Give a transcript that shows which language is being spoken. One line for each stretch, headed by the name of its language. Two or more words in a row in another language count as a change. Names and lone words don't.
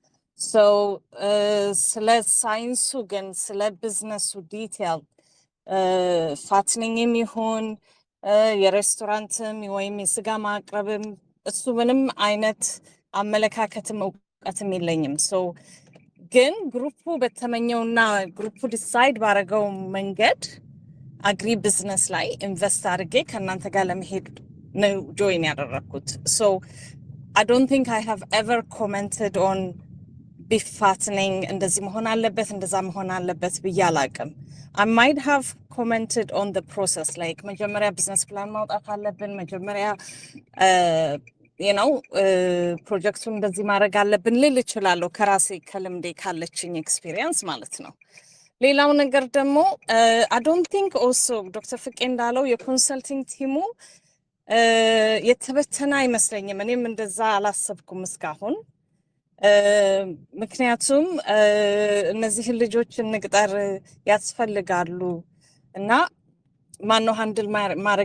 Amharic: ስለ ሳይንሱ ግን ስለ ቢዝነሱ
English: detail fattening
Amharic: ይሁን የሬስቶራንትም ወይም የስጋ ማቅረብም እሱ ምንም አይነት አመለካከትም እውቀትም የለኝም። ግን ግሩፑ በተመኘውና ግሩፑ ዲሳይድ ባረገው መንገድ
English: agri business
Amharic: ላይ ኢንቨስት አድርጌ ከእናንተ ጋር ለመሄድ ነው ጆይን ያደረግኩት።
English: I don't think I have ever commented on beef fattening
Amharic: እንደዚህ መሆን አለበት እንደዛ መሆን አለበት ብዬ አላቅም።
English: I might have commented on the process like
Amharic: መጀመሪያ ቢዝነስ ፕላን ማውጣት አለብን፣ መጀመሪያ ፕሮጀክቱን እንደዚህ ማድረግ አለብን ልል እችላለሁ ከራሴ ከልምዴ ካለችኝ ኤክስፒሪየንስ ማለት ነው። ሌላው ነገር ደግሞ
English: I don't think also
Amharic: ዶክተር ፍቄ እንዳለው የኮንሰልቲንግ ቲሙ የተበተነ አይመስለኝም። እኔም እንደዛ አላሰብኩም እስካሁን። ምክንያቱም እነዚህን ልጆች እንቅጠር ያስፈልጋሉ እና ማነው ሃንድል ማድረግ